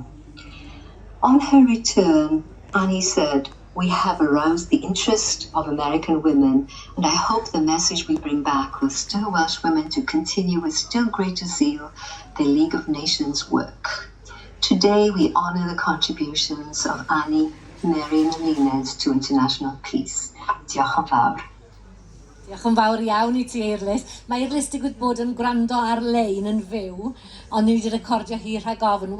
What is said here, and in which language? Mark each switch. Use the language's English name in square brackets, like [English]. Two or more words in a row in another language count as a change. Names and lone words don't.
[English] On her return, Annie said, "We have aroused the interest of American women, and I hope the message we bring back will stir Welsh women to continue with still greater zeal their League of Nations work." Today, we honour the contributions of Annie, Mary and Luned to international peace. [Welsh] Diolch yn fawr. Diolch yn fawr iawn I ti, Eirlys. Mae Eirlys digwydd bod yn gwrando ar-lein yn fyw, ond ni wedi recordio hi rhag ofn.